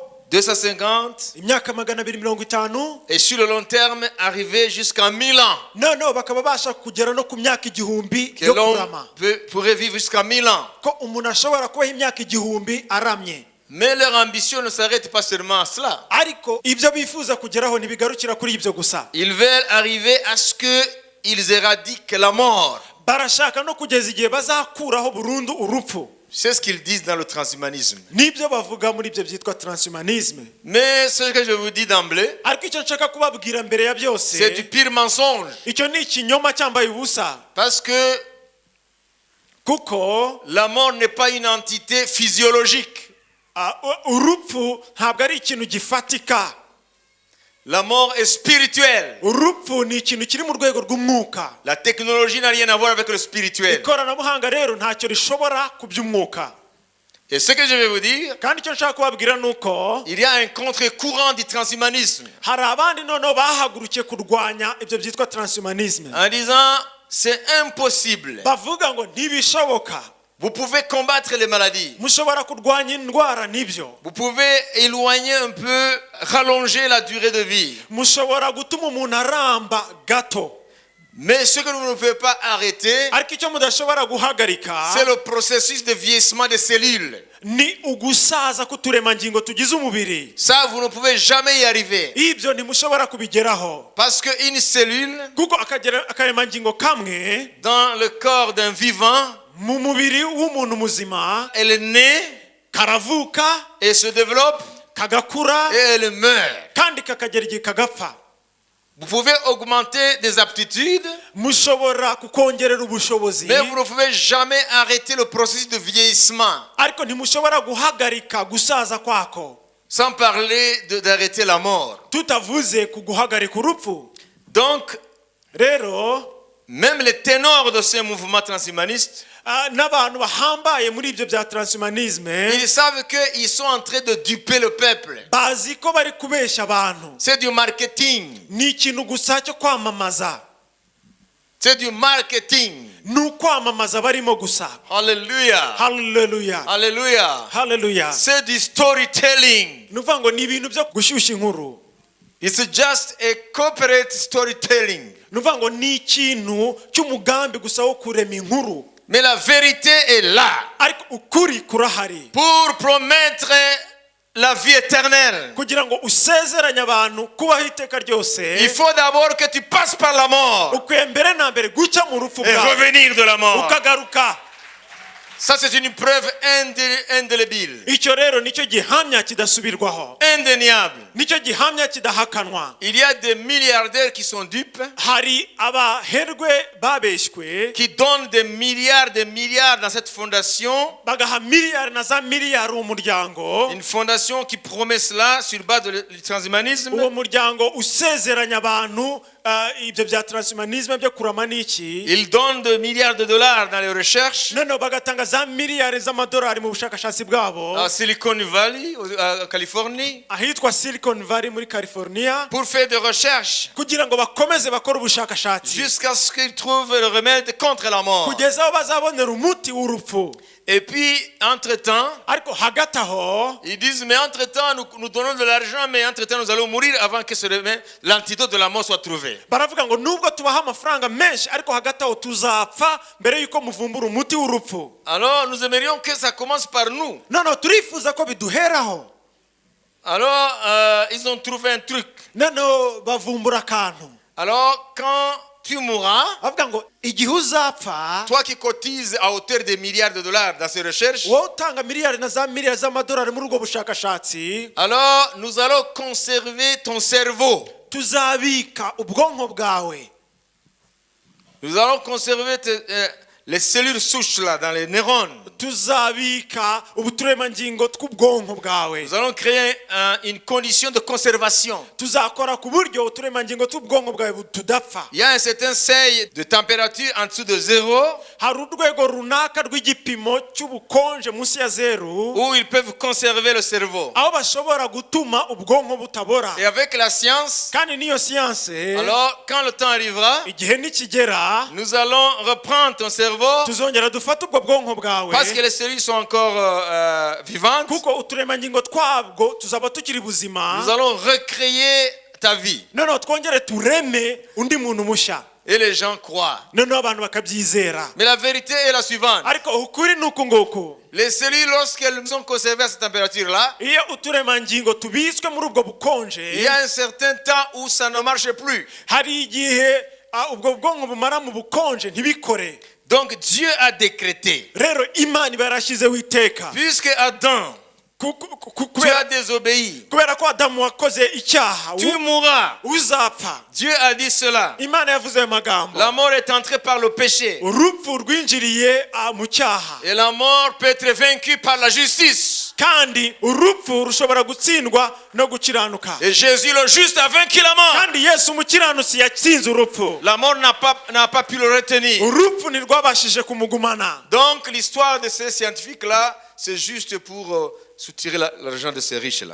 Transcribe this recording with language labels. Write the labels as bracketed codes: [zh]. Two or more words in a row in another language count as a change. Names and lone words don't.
[rw] 250, imyaka 250, [fr] et sur le long terme, arriver jusqu'à 1000 ans. [rw] noneho bakaba basha kugera no ku myaka 1000 [fr] Que [rw] yo [fr] l'homme [rw] kurama, [fr] pourrait vivre jusqu'à 1000 ans. [rw] ko umuntu ashobora kubaho imyaka 1000 aramye. [fr] Mais leur ambition ne s'arrête pas seulement à cela. [rw] Ariko ibyo bifuza kugeraho ntibigarukira kuri ibyo gusa, [fr] Ils veulent arriver à ce qu'ils éradiquent la mort. [rw] barashaka no kugeza igihe bazakuraho burundu urupfu. [fr] C'est ce qu'ils disent dans le transhumanisme. [rw] Nibyo bavuga muri ibyo byitwa transhumanisme. [fr] Mais ce que je vous dis d'emblée, [rw] Ariko icyo nshaka kubabwira mbere ya [fr] c'est du [rw] byose, [fr] pire mensonge. [rw] icyo ni ikinyoma cyambaye ubusa, [fr] Parce que [rw] kuko [fr] la mort n'est pas une entité physiologique. [rw] urupfu ntabwo ari ikintu gifatika. [fr] La mort est spirituelle. [rw] Urupfu ni ikintu kiri mu rwego rw'umwuka. [fr] La technologie n'a rien à voir avec le spirituel. [rw] Ikoranabuhanga rero ntacyo rishobora ku by'umwuka. [fr] Et ce que je vais vous dire, [rw] Kandi icyo nshaka kubabwira ni uko [fr] il y a un contre-courant du transhumanisme [rw] hari abandi noneho bahagurukiye kurwanya ibyo byitwa transhumanisme, [fr] en disant c'est impossible. [rw] bavuga ngo ntibishoboka. [fr] Vous pouvez combattre les maladies. [rw] Mushobora kurwanya indwara n'ibyo, [fr] Vous pouvez éloigner un peu, rallonger la durée de vie. [rw] mushobora gutuma umuntu aramba gato, [fr] Mais ce que vous ne pouvez pas arrêter, [rw] ariko icyo mudashobora guhagarika [fr] c'est le processus de vieillissement des cellules. [rw] ni ugusaza k'uturemangingo tugize umubiri. [fr] Ça, vous ne pouvez jamais y arriver. [rw] Ibyo ntimushobora kubigeraho, [fr] Parce qu'une cellule, [rw] kuko akaremangingo kamwe [fr] dans le corps d'un vivant, [rw] mu mubiri w'umuntu muzima [fr] elle naît [rw] karavuka, [fr] et se développe [rw] kagakura, [fr] et elle meurt. [rw] kandi kakagera igihe kagapfa. [fr] Vous pouvez augmenter des aptitudes, [rw] Mushobora kukongerera ubushobozi, [fr] mais vous ne pouvez jamais arrêter le processus de vieillissement. [rw] ariko ntimushobora guhagarika gusaza kwako, [fr] Sans parler d'arrêter la mort. [rw] tutavuze ku guhagarika urupfu. [fr] Donc, [rw] Rero [fr] même les ténors de ce mouvement transhumaniste, [rw] n'abantu bahambaye muri ibyo bya transhumanisme [fr] ils savent qu'ils sont en train de duper le peuple. [rw] bazi ko bari kubeshya abantu. [fr] C'est du marketing. [rw] Ni ikintu gusa cyo kwamamaza, [fr] C'est du marketing. [rw] ni ukwamamaza barimo gusa. [fr] Alléluia. [rw] Hallelujah, [fr] Alléluia. [rw] hallelujah. [fr] C'est du storytelling. [rw] Ni ukuvuga ngo ni ibintu byo gushyushya inkuru. [en] It's just a corporate storytelling. [rw] Ni ukuvuga ngo ni ikintu cy'umugambi gusa wo kurema inkuru, [fr] Mais la vérité est là [rw] ariko ukuri kurahari, [fr] pour promettre la vie éternelle. [rw] kugira ngo usezeranye abantu kubaho iteka ryose. [fr] Il faut d'abord que tu passes par la mort [rw] ukwiye mbere na mbere guca mu rupfu [fr] et [rw] bwawe [fr] revenir de la mort. [rw] ukagaruka. [fr] Ça, c'est une preuve indélébile, [rw] Icyo rero nicyo gihamya kidasubirwaho, [fr] indéniable. [rw] nicyo gihamya kidahakanwa. [fr] Il y a des milliardaires qui sont dupes, [rw] Hari abaherwe babeshywe [fr] qui donnent des milliards dans cette fondation. [rw] bagaha miliyari na za miliyari umuryango, [fr] Une fondation qui promet cela sur base du transhumanisme. [rw] uwo muryango usezeranya abantu ibyo bya transhumanisme byo kurama n'iki. [fr] Ils donnent des milliards de dollars dans les recherches [rw] Noneho bagatanga za miliyari z'amadolari mu bushakashatsi bwabo [fr] à Silicon Valley, en Californie, [rw] ahitwa Silicon Valley muri California, [fr] pour faire des recherches [rw] kugira ngo bakomeze bakore ubushakashatsi [fr] jusqu'à ce qu'ils trouvent le remède contre la mort. [rw] kugeza aho bazabonera umuti w'urupfu. [fr] Et puis, entre-temps, [rw] Ariko hagati aho [fr] ils disent, mais entre-temps, nous donnons de l'argent, mais entre-temps, nous allons mourir avant que l'antidote de la mort soit trouvé. [rw] baravuga ngo nubwo tubaha amafaranga menshi, ariko hagati aho tuzapfa mbere y'uko muvumbura umuti w'urupfu. [fr] Alors, nous aimerions que ça commence par nous. [rw] Noneho turifuza ko biduheraho. [fr] Alors, ils ont trouvé un truc. [rw] Noneho bavumbura akantu. [fr] Alors, quand tu mourras, [rw] Bavuga ngo igihe uzapfa, [fr] toi qui cotises à hauteur de milliards de dollars dans ces recherches, [rw] wowe utanga miliyari na za miliyari z'amadolari muri ubwo bushakashatsi, [fr] alors nous allons conserver ton cerveau. [rw] tuzabika ubwonko bwawe. [fr] Nous allons conserver les cellules souches là, dans les neurones. [rw] Tuzabika ubuturemangingo tw'ubwonko bwawe. [fr] Nous allons créer une condition de conservation. [rw] Tuzakora ku buryo uturemangingo tw'ubwonko bwawe tudapfa. [fr] Il y a un certain seuil de température en dessous de 0 [rw] Hari urwego runaka rw'igipimo cy'ubukonje munsi ya 0 [fr] où ils peuvent conserver le cerveau. [rw] aho bashobora gutuma ubwonko butabora. [fr] Et avec la science, [rw] Kandi niyo siyanse, [fr] alors quand le temps arrivera, [rw] igihe nikigera, [fr] nous allons reprendre ton cerveau cerveau [rw] tuzongera dufate ubwo bwonko bwawe [fr] parce que les cellules sont encore vivantes. [rw] kuko uturemangingo twabwo tuzaba tukiri buzima. [fr] Nous allons recréer ta vie. [rw] noneho twongere tureme undi muntu mushya. [fr] Et les gens croient. [rw] noneho abantu bakabyizera. [fr] Mais la vérité est la suivante. [rw] ariko ukuri ni uku nguku. [fr] Les cellules, lorsqu'elles sont conservées à cette température-là, [rw] iyo uturemangingo tubitswe muri ubwo [fr] il y [rw] bukonje [fr] a un certain temps où ça ne marche plus. [rw] hari igihe ubwo bwonko bumara mu bukonje ntibikore. [fr] Donc Dieu a décrété, [rw] rero imana iba yarashyizeho iteka. [fr] puisque Adam, tu as désobéi, [rw] kubera ko adamu wakoze icyaha [fr] tu mourras. [rw] uzapfa. [fr] Dieu a dit cela. [rw] imana yavuze ayo magambo. [fr] La mort est entrée par le péché. [rw] urupfu rwinjiriye mu cyaha. [fr] Et la mort peut être vaincue par la justice. [rw] kandi urupfu rushobora gutsindwa no gukiranuka. [fr] Et Jésus le juste a vaincu la mort. [rw] kandi yesu umukiranutsi yatsinze urupfu. [fr] La mort n'a pas pu le retenir. [rw] urupfu ntirwabashije kumugumana. [fr] Donc l'histoire de ces scientifiques-là, c'est juste pour soutirer l'argent de ces riches-là.